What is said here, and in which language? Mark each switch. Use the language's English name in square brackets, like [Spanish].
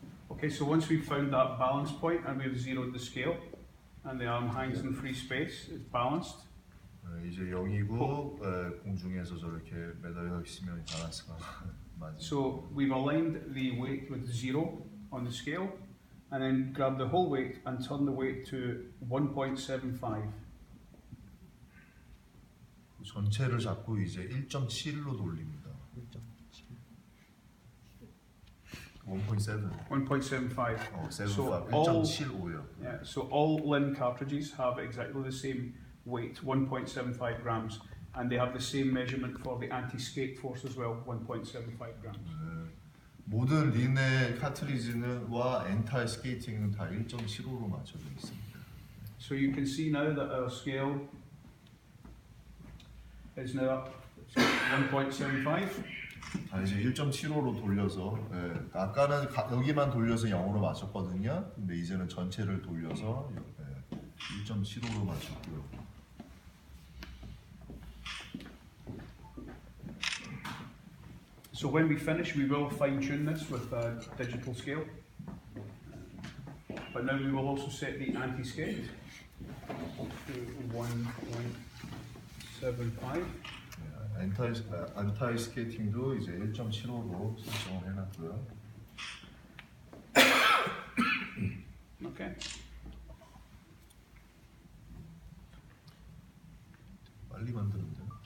[English] Okay, so once we've found that balance point and we've zeroed the scale and the arm hangs in free space, it's balanced. [Korean] 이제 0이고 공중에서 저렇게 매달려 있으면 밸런스가 맞아요. [English] So we've aligned the weight with 0 on the scale and then grab the whole weight and turn the weight to 1.75. [Korean] 전체를 잡고 이제 1.7로 돌립니다. 1.7. 1.75. [English] So 1.75요. Yeah, so all Linn cartridges have exactly the same weight, 1.75 grams, and they have the same measurement for the anti-skate force as well, 1.75 grams. [Korean] 모든 린의 카트리지와 엔타이 스케이팅은 다 1.75로 맞춰져 있습니다. [English] So you can see now that our scale is now 1.75. [Korean] 이제 1.75로 돌려서 아까는 여기만 돌려서 0으로 맞췄거든요. 근데 이제는 전체를 돌려서 1.75로 맞췄고요. [English] So when we finish, we will fine-tune this with a digital scale. But now we will also set the anti-skate to 1.75. [Korean] 엔타이 스케이팅도 이제 1.75로 설정을 해놨고요. [English] Okay. [Korean] 빨리 만드는데.